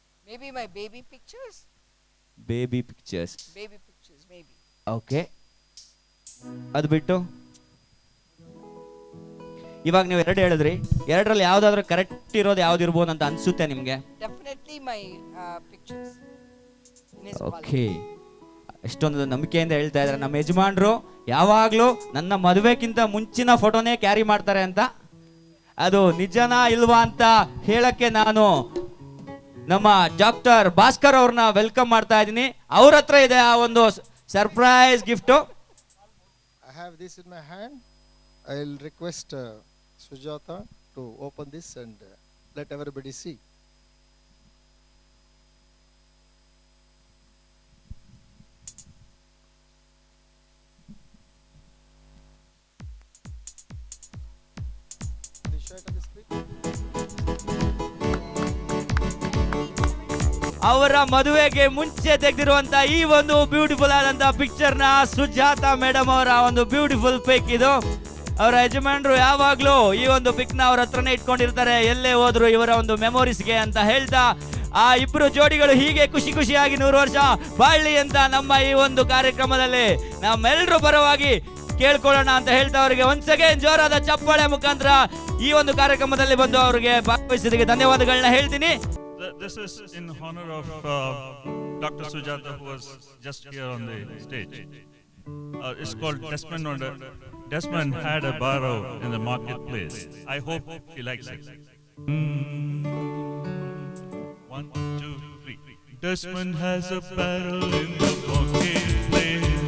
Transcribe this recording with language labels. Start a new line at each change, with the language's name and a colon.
English: Maybe my baby pictures. Baby pictures. Baby pictures, maybe.
Kannada: Okay, ಅದು ಬಿಟ್ಟು ಇವಾಗ ನೀವು ಎರಡು ಹೇಳಿದ್ರಿ, ಎರಡರಲ್ಲಿ ಯಾವ್ದಾದ್ರು ಕರೆಕ್ಟ್ ಇರೋದು ಯಾವ್ದು ಇರ್ಬೋದು ಅಂತ ಅನ್ಸುತ್ತೆ ನಿಮ್ಗೆ?
English: Definitely my pictures. In his wallet.
Kannada: Okay, ಎಷ್ಟೊಂದು ನಂಬಿಕೆಯಿಂದ ಹೇಳ್ತಾ ಇದ್ದಾರೆ ನಮ್ಮ ಯಜಮಾನ್ರು. ಯಾವಾಗ್ಲೂ ನನ್ನ ಮದುವೆಗಿಂತ ಮುಂಚಿನ ಫೋಟೋನೇ ಕ್ಯಾರಿ ಮಾಡ್ತಾರೆ ಅಂತ. ಅದು ನಿಜನಾ ಇಲ್ವಾ ಅಂತ ಹೇಳಕ್ಕೆ ನಾನು ನಮ್ಮ ಡಾಕ್ಟರ್ ಭಾಸ್ಕರ್ ಅವ್ರನ್ನ ವೆಲ್ಕಮ್ ಮಾಡ್ತಾ ಇದ್ದೀನಿ. ಅವ್ರ ಹತ್ರ ಇದೆ ಆ ಒಂದು surprise gift.
English: I have this in my hand. I'll request Sujata to open this and let everybody see. Please show it on the screen.
Kannada: ಅವರ ಮದುವೆಗೆ ಮುಂಚೆ ತೆಗೆದಿರುವಂತ ಈ ಒಂದು ಬ್ಯೂಟಿಫುಲ್ ಆದಂತ ಪಿಕ್ಚರ್ ನ ಸುಜಾತಾ ಮೇಡಮ್ ಅವರ ಒಂದು ಬ್ಯೂಟಿಫುಲ್ ಪಿಕ್ ಇದು. ಅವರ ಯಜಮಾನರು ಯಾವಾಗ್ಲೂ ಈ ಒಂದು ಪಿಕ್ ನ ಅವ್ರ ಹತ್ರನೇ ಇಟ್ಕೊಂಡಿರ್ತಾರೆ, ಎಲ್ಲೇ ಹೋದ್ರು ಇವರ ಒಂದು ಮೆಮೊರೀಸ್ಗೆ ಅಂತ ಹೇಳ್ತಾ ಆ ಇಬ್ರು ಜೋಡಿಗಳು ಹೀಗೆ ಖುಷಿ ಖುಷಿಯಾಗಿ 100 ವರ್ಷ ಬಾಳ್ಲಿ ಅಂತ ನಮ್ಮ ಈ ಒಂದು ಕಾರ್ಯಕ್ರಮದಲ್ಲಿ ನಮ್ಮೆಲ್ಲರೂ ಪರವಾಗಿ ಕೇಳ್ಕೊಳ್ಳೋಣ ಅಂತ ಹೇಳ್ತಾ ಅವರಿಗೆ
English: once again
Kannada: ಜೋರಾದ ಚಪ್ಪಾಳೆ ಮುಖಾಂತರ ಈ ಒಂದು ಕಾರ್ಯಕ್ರಮದಲ್ಲಿ ಬಂದು ಅವರಿಗೆ ಭಾಗವಹಿಸಿದ್ದಕ್ಕೆ ಧನ್ಯವಾದಗಳನ್ನ ಹೇಳ್ತೀನಿ.
English: This is in honor of Dr. Sujata, who was just here on the stage. It's called Desmond. Desmond had a barrow in the marketplace. I hope he likes it. 1, 2, 3. Desmond has a barrow in the marketplace.